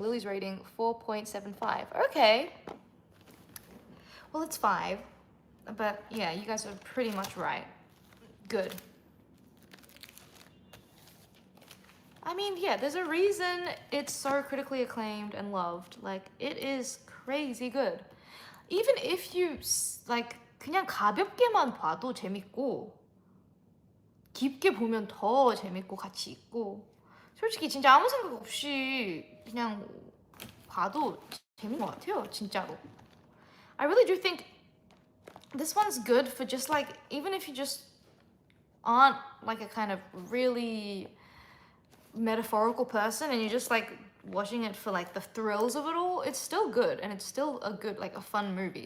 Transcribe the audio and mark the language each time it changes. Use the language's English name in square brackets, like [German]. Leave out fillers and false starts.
[English] Lily's rating, 4.75. Okay. Well, it's 5. But yeah, you guys are pretty much right. Good. I mean, yeah, there's a reason it's so critically acclaimed and loved. Like, it is crazy good. Even if you, like, [Korean] 그냥 가볍게만 봐도 재밌고 깊게 보면 더 재밌고 같이 있고 솔직히 진짜 아무 생각 없이 그냥 봐도 재밌는 것 같아요, 진짜로. [English] I really do think this one's good for just like, even if you just aren't like a kind of really metaphorical person and you're just like watching it for like the thrills of it all, it's still good and it's still a good, like a fun movie.